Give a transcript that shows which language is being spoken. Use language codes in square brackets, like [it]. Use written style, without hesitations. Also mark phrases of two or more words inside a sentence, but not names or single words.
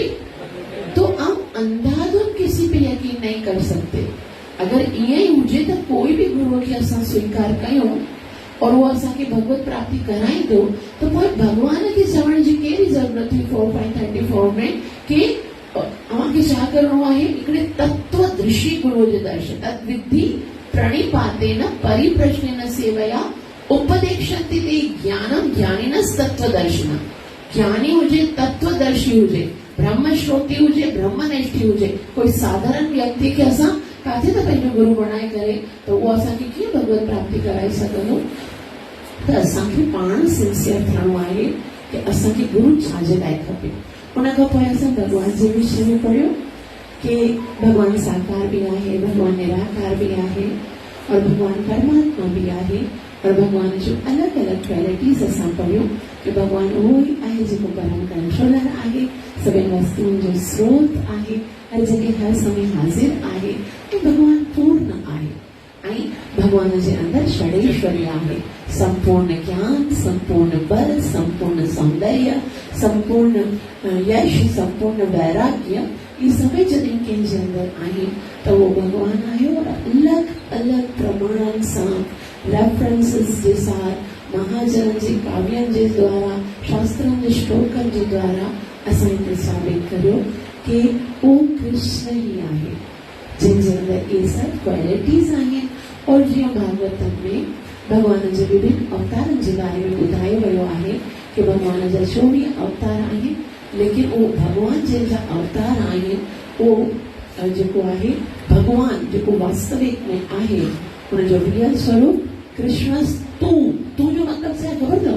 [hi] तो हम अंधाधुन किसी पे यकीन नहीं कर सकते। [sd] अगर ईअं ई हुजे त कोई बि गुरुअ खे असां स्वीकार कयूं और उहो असांखे भगवत प्राप्ति कराईंदो, त पोइ भॻवान खे चवण जी कहिड़ी ज़रूरत हुई 4.34 में कि अव्हांखे छा करिणो आहे, हिकिड़े तत्वदृशी गुरुअ जो दर्शन, [sa] तद्विद्धि प्रणिपातेन परिप्रश्नेन सेवया उपदेक्षन्ति ते ज्ञानम ज्ञानिनस्तत्वदर्शिनः। [sd] ज्ञानी हुजे, तत्वदर्शी हुजे, ब्रह्मश्रोती हुजे, ब्रह्मनिष्ठी हुजे, कोई साधारण व्यक्ति खे असां काथे त पंहिंजो गुरु बणाए करे त उहो असांखे कीअं भगवत प्राप्ति कराए सघंदो। त असांखे पाण सिंसियर थियणो आहे कि असांखे गुरु छाजे लाइ खपे। उन खां पोइ असां भॻवान जे विषय में पढ़ियो कि भगवान साकार भी आहे, भगवान निराकार भी आहे, और भगवान परमात्मा भी आहे, और भगवान जो अलग अलग क्वालिटीज़ असां पढ़ियो कि भगवान उहो ई आहे जेको परम कंट्रोलर आहे, सभिनि वस्तुनि जो स्रोत आहे, हर जगह हर समय हाजिर आहे, ऐं भगवान पूर्ण आहे। ऐं भगवान जे अंदरि षडेश्वरी आहे, संपूर्ण ज्ञान, संपूर्ण बल, संपूर्ण सौंदर्य, संपूर्ण यश, संपूर्ण वैराग्य, [hi] ये सभी [sd] जॾहिं कंहिंजे अंदरि आहे त उहो भगवान आहे। और अलग अलग प्रमाणनि सां, रेफरेंसिस जे साथ, महाजननि जे काव्यनि जे द्वारा, शास्त्रनि जे श्लोकनि जे द्वारा असां हिते साबित करियो कि उहो कृष्ण ई आहे जंहिंजे अंदरि इहे सभु क्वालिटीज़ आहिनि। और जीअं भागवतम में भगवान जे विभिन्न अवतारनि जे बारे में ॿुधायो वियो आहे कि भगवान जा 24 अवतार आहिनि, लेकिन उहो भगवान जंहिंजा अवतार आहिनि उहो जेको आहे भगवान जेको वास्तविक में आहे उनजो रियल स्वरूप कृष्ण तू जो मतलब छा ख़बर अथव?